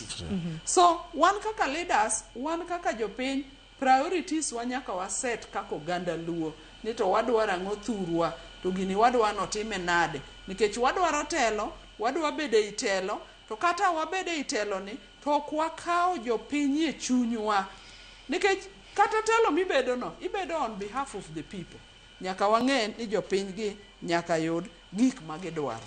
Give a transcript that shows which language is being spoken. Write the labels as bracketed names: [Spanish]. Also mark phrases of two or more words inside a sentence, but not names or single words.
[Luo (Kenya and Tanzania)] So wan kaka leaders, wan kaka jopiny, priorities wanyaka wa set kako oganda luo ni to wadwaro ang'o thurwa to gini wadwaro time nade nikech wadwaro telo, wadwa bede itelo to kata wabede itelo ni to ok wakawo jopiny e chunywa nikech kata telo mibedo no ibedo [English] on behalf of the people. [Luo (Kenya and Tanzania)] Nyaka wang'e ni jopiny gi nyaka yud gik ma gidwaro.